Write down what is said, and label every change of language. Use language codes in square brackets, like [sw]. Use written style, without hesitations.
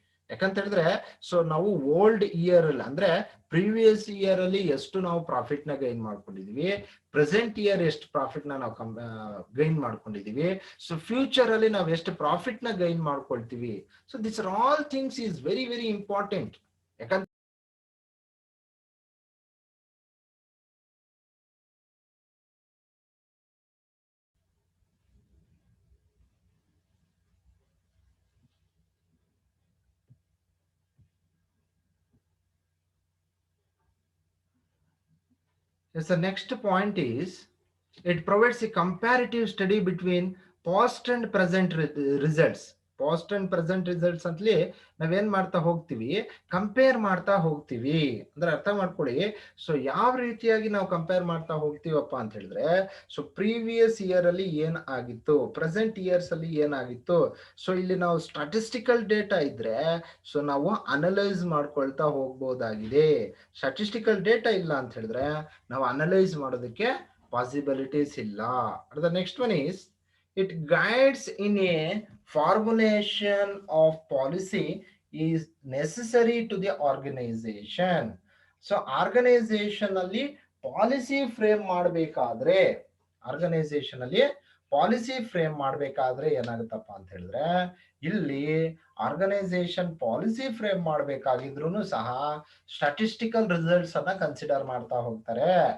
[kn] ಯಾಕಂತ ಹೇಳಿದ್ರೆ ಸೊ ನಾವು ಓಲ್ಡ್ ಇಯರ್ ಅಲ್ಲಿ ಅಂದ್ರೆ ಪ್ರೀವಿಯಸ್ ಇಯರ್ ಅಲ್ಲಿ ಎಷ್ಟು ನಾವು ಪ್ರಾಫಿಟ್ ನ ಗೈನ್ ಮಾಡ್ಕೊಂಡಿದೀವಿ, ಪ್ರೆಸೆಂಟ್ ಇಯರ್ ಎಷ್ಟು ಪ್ರಾಫಿಟ್ ನ ನಾವು ಗೈನ್ ಮಾಡ್ಕೊಂಡಿದೀವಿ, ಸೊ ಫ್ಯೂಚರ್ ಅಲ್ಲಿ ನಾವು ಎಷ್ಟು ಪ್ರಾಫಿಟ್ ನ ಗೈನ್ ಮಾಡ್ಕೊಳ್ತೀವಿ. [en] So this are all things is very very important. [kn] ಯಾಕಂದ್ರೆ [en] yes, the next point is it provides a comparative study between past and present results. [kn] Past and present results ಅಂತಲೇ ನಾವೇನ್ ಮಾಡ್ತಾ ಹೋಗ್ತೀವಿ, ಕಂಪೇರ್ ಮಾಡ್ತಾ ಹೋಗ್ತೀವಿ. ಅಂದ್ರೆ ಅರ್ಥ ಮಾಡ್ಕೊಳ್ಳಿ. ಸೊ ಯಾವ ರೀತಿಯಾಗಿ ನಾವು ಕಂಪೇರ್ ಮಾಡ್ತಾ ಹೋಗ್ತೀವಪ್ಪ ಅಂತ ಹೇಳಿದ್ರೆ, ಸೊ ಪ್ರೀವಿಯಸ್ ಇಯರ್ ಅಲ್ಲಿ ಏನ್ ಆಗಿತ್ತು, ಪ್ರೆಸೆಂಟ್ ಇಯರ್ಸ್ ಅಲ್ಲಿ ಏನಾಗಿತ್ತು. ಸೊ ಇಲ್ಲಿ ನಾವು ಸ್ಟಾಟಿಸ್ಟಿಕಲ್ ಡೇಟಾ ಇದ್ರೆ ಸೊ ನಾವು ಅನಲೈಸ್ ಮಾಡ್ಕೊಳ್ತಾ ಹೋಗ್ಬೋದಾಗಿದೆ. ಸ್ಟಾಟಿಸ್ಟಿಕಲ್ ಡೇಟಾ ಇಲ್ಲ ಅಂತ ಹೇಳಿದ್ರೆ ನಾವು ಅನಲೈಸ್ ಮಾಡೋದಕ್ಕೆ ಪಾಸಿಬಿಲಿಟೀಸ್ ಇಲ್ಲ. [en] The next one is it guides in a formulation of policy is necessary to the organization. [kn] So organization ಅಲ್ಲಿ ಪಾಲಿಸಿ ಫ್ರೇಮ್ ಮಾಡಬೇಕಾದ್ರೆ, ಆರ್ಗನೈಸೇಷನ್ ಅಲ್ಲಿ ಪಾಲಿಸಿ ಫ್ರೇಮ್ ಮಾಡಬೇಕಾದ್ರೆ ಏನಾಗುತ್ತಪ್ಪ ಅಂತ ಹೇಳಿದ್ರೆ, ಇಲ್ಲಿ ಆರ್ಗನೈಸೇಷನ್ ಪಾಲಿಸಿ ಫ್ರೇಮ್ ಮಾಡಬೇಕಾಗಿದ್ರು ಸಹ ಸ್ಟಾಟಿಸ್ಟಿಕಲ್ ರಿಸಲ್ಟ್ಸ್ ಅನ್ನ ಕನ್ಸಿಡರ್ ಮಾಡ್ತಾ ಹೋಗ್ತಾರೆ.